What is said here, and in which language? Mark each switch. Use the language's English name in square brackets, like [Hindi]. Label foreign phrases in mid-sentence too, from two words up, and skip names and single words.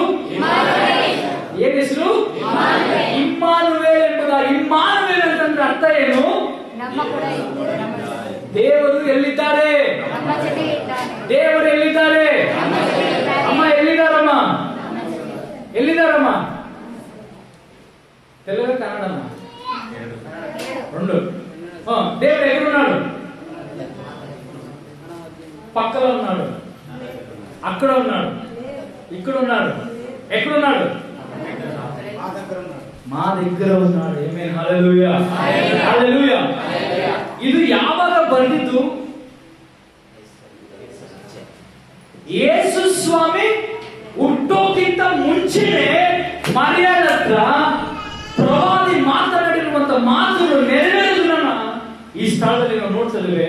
[Kannada] ಏನ್ ಹೆಸರು? ಇಮ್ಮಾನುವೇಲ್ ಎಂಬುದ. ಇಮ್ಮಾನುವೇಲ್ ಅಂತಂದ್ರೆ ಅರ್ಥ ಏನು? ದೇವರು ಎಲ್ಲಿದ್ದಾರೆ? ದೇವರು ಎಲ್ಲಿದ್ದಾರೆ? ಅಮ್ಮ ಎಲ್ಲಿದ್ದಾರಮ್ಮ? ಎಲ್ಲಿದ್ದಾರಮ್ಮ? [Telugu] తెలుగు కన్నడಮ್ಮ రెండు. దేవుడు ఎక్కడున్నాడు? పక్కలో ఉన్నాడు, అక్కడ ఉన్నాడు, ఇక్కడ ఉన్నాడు. ఎక్కడున్నాడు? మా దగ్గర ఉన్నాడు. ఆమేన్, హల్లెలూయా, హల్లెలూయా. [Kannada] ಇದು ಯಾವಾಗ ಬಂದಿದ್ದು? ಯೇಸು ಸ್ವಾಮಿ ಹುಟ್ಟೋಕ್ಕಿಂತ ಮುಂಚೆನೆ ಮರಿಯಳ ಹತ್ರ ಪ್ರವಾದಿ ಮಾತನಾಡಿರುವಂತ ಮಾತುಗಳು ನೆರವೇರುವುದನ್ನ ಈ ಸ್ಥಳದಲ್ಲಿ ನಾವು ನೋಡ್ತಿದ್ದೇವೆ.